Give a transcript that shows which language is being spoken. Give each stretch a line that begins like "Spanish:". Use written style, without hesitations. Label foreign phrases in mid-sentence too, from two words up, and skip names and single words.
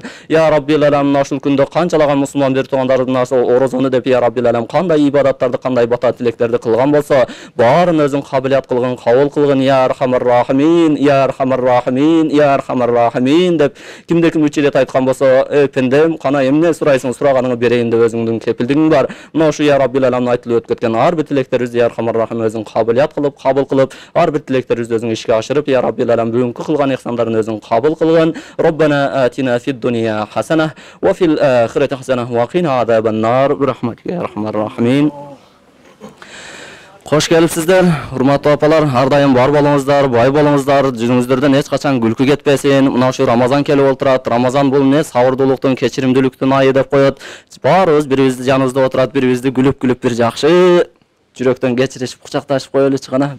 Arabic: يا رب العالمين,
Kyrgyz: ушул күндө канчалаган мусулман бир туугандарыбыз орозону деп
Arabic: يا رب العالمين
Kyrgyz: кандай ибадаттарды, кандай бата тилектерди кылган болсо, баарын өзүң кабылет кылгын, кабыл кылгын
Arabic: يا أرحم الراحمين, يا أرحم الراحمين, يا أرحم الراحمين
Kyrgyz: деп кимде ким 3 ирет айткан болсо, пендем, кана эмне сурайсың, сураганыңы берейин деп өзүңдүн кепилдигиң бар. Мына ушу
Arabic: يا رب العالمين
Kyrgyz: айтылып өтүп кеткен ар бир тилектерибизди
Arabic: يا أرحم الراحمين
Kyrgyz: өзүң кабылет кылып, кабыл кылып, ар бир тилектерибизди өзүң ишке ашырып,
Arabic: يا رب العالمين
Kyrgyz: бүгүнкү кылган ихсандарын өзүң кабыл кылгын.
Arabic: ربنا آتنا في الدنيا حسنة وفي الآخرة حسنة وقنا عذاب النار برحمتك يا أرحم الراحمين.
Kyrgyz: Кош келипсиздер, урматтуу апалар, ар дайым бар болуңуздар, бай болуңуздар, жүзүңүздөрдөн эч качан күлкү кетпесин. Мына ушу Рамазан келип олтурат. Рамазан бул эмне? Сабырдуулуктун, кечиримдүүлүктүн айы деп коет. Баарыбыз бирибизди жаныбызда отурат, бирибизди күлүп бир жакшы жүрөктөн кечиришип, кучакташып коелучу гана.